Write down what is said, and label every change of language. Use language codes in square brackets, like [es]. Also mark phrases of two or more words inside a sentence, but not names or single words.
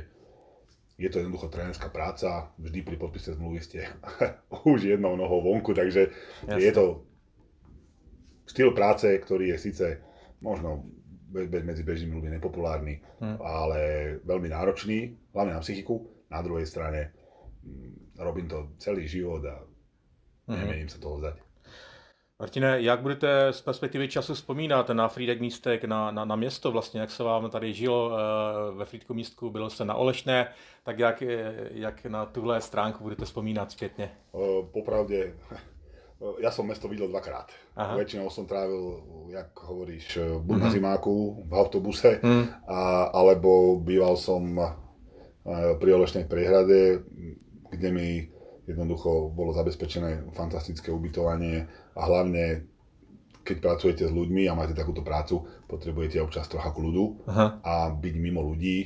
[sk] Je to jednoducho trénerská práca, vždy pri podpise zmluvy ste už jednou nohou vonku, takže je to štýl práce, ktorý je síce možno medzi bežnými ľuďmi nepopulárny, ale veľmi náročný, hlavne na psychiku. Na druhej strane robím to celý život a nemením sa toho vzdať. [cs] Martine, jak budete z perspektivy času vzpomínat na Frýdek Místek, na město vlastně, jak se vám tady žilo ve Frýdku Místku, byl jste na Olešné, tak jak na tuhle stránku budete vzpomínat zpětně? [sk] Popravde, ja som mesto videl dvakrát. Väčšinou som trávil, jak hovoríš, buď na zimáku, v autobuse, alebo býval som pri Olešnej priehrade, kde mi jednoducho bolo zabezpečené fantastické ubytovanie a hlavne, keď pracujete s ľuďmi a máte takúto prácu, potrebujete občas trocha kľudu a byť mimo ľudí.